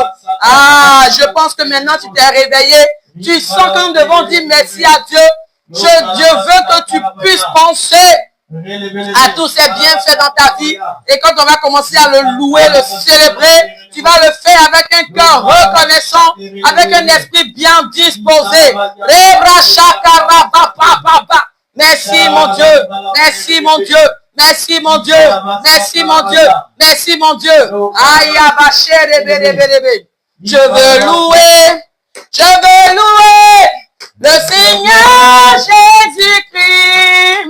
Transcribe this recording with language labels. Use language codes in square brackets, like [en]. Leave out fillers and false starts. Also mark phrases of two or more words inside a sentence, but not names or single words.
[fr] Ah, je pense que maintenant tu t'es réveillé. Tu sens que nous devons dire merci à Dieu. Dieu veut que tu puisses penser à tous ces bienfaits dans ta vie. Et quand on va commencer à le louer, le célébrer, tu vas le faire avec un cœur reconnaissant, avec un esprit bien disposé. Rebra shakara ba ba ba ba. Merci mon Dieu, merci mon Dieu, merci mon Dieu, merci mon Dieu, merci mon Dieu. Aïe, je veux louer le Seigneur Jésus-Christ.